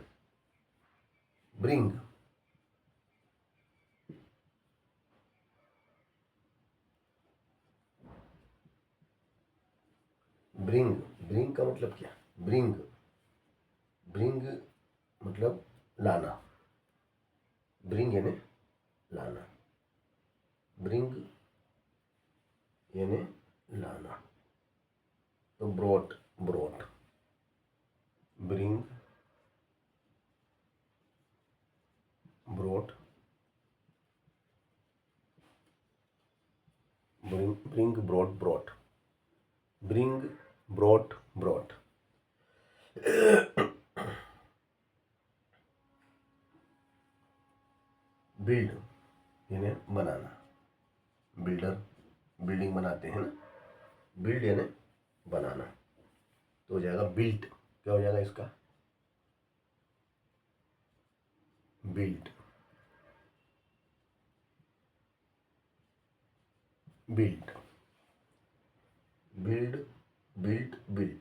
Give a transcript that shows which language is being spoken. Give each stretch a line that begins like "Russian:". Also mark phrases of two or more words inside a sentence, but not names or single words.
English: bring, bring, bring
Hindi: का मतलब क्या,
English: bring, bring
Hindi: मतलब लाना, ब्रिंग यानी लाना, ब्रिंग यानी लाना।
English: तो brought, brought, bring, brought, bring, bring brought, brought, bring brought, brought.
Hindi: बिल्ड यानी बनाना,
English: builder, building
Hindi: बनाते हैं ना, बिल्ड यानी बनाना। तो हो जाएगा बिल्ट, क्या हो जाएगा इसका,
English: built, built, build, built, built.